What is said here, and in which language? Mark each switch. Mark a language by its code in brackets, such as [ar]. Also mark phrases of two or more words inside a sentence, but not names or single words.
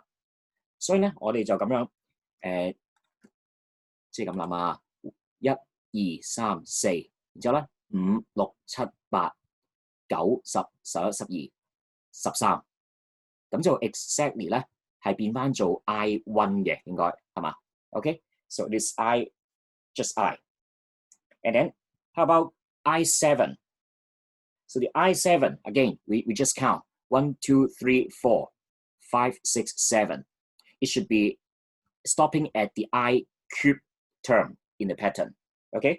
[yue] 所以咧，我哋就咁樣即係咁諗啊，1、2、3、4，然之後咧 [en] 5、6、7、8、9、10、11、12、13， [yue] 咁就 exactly 咧係變翻做 I1 嘅，應該係嘛 [en] ？OK， so this I just I，and then how about I7？So the I7, again, we just count 1, 2, 3, 4, 5, 6, 7. It should be stopping at the I cube term in the pattern, okay?